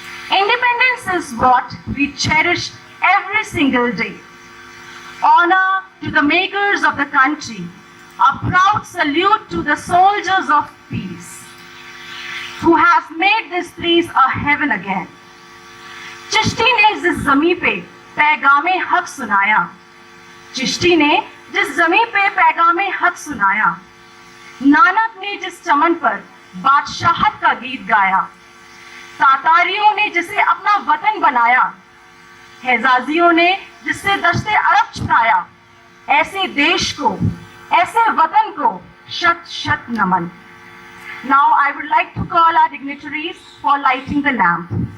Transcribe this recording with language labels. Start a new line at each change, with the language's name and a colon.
English: Independence is what we cherish every single day. Honor to the makers of the country. A proud salute to the soldiers of peace who have made this place a heaven again.
Hindi: Chishti ने जिस ज़मीं पे पैगामे हक सुनाया, चिश्ती ने जिस ज़मीं पे पैगामे हक सुनाया, नानक ने जिस चमन पर बादशाहत का गीत गाया, तातारियों ने जिसे अपना वतन बनाया, हेजाजियों ने जिससे दश्ते अरब छुड़ाया, ऐसे देश को, ऐसे वतन को शत शत नमन.
English: Now I would like to call our dignitaries for lighting the lamp.